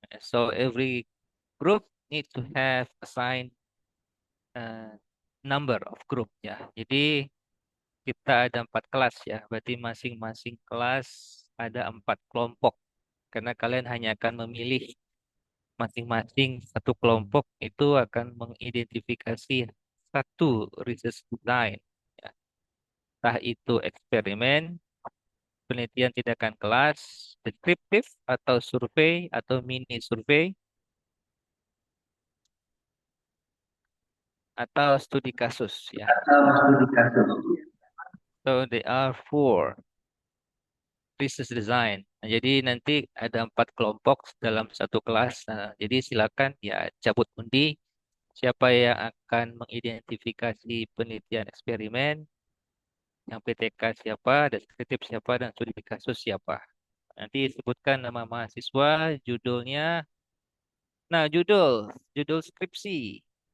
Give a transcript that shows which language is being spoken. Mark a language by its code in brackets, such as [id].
[en] So, every group need to have assigned uh, number of group ya. [id] Jadi, kita ada 4 kelas ya, berarti masing-masing kelas ada 4 kelompok. Karena kalian hanya akan memilih masing-masing satu kelompok itu akan mengidentifikasi satu research design. Ya. Entah itu eksperimen, penelitian tindakan kelas, deskriptif, atau survei, atau mini survei, atau studi kasus. Ya. [en] So, they are four research design. [id] Nah, jadi nanti ada 4 kelompok dalam satu kelas. Nah, jadi silakan ya cabut undi siapa yang akan mengidentifikasi penelitian eksperimen, yang PTK siapa, deskriptif siapa, dan studi kasus siapa. Nanti sebutkan nama mahasiswa, judulnya. Nah, judul skripsi.